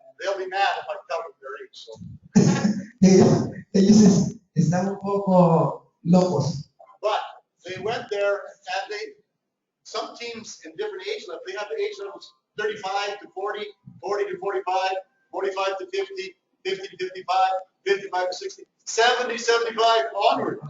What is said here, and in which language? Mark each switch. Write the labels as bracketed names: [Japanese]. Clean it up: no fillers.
[English] They'll be mad if I tell them their age. So. [Spanish] Ellos están un poco locos. [English] But they went there and some teams in different age levels, they have the age levels 35 to 40, 40 to 45, 45 to 50, 50 to 55, 55 to 60, 70, 75 onward.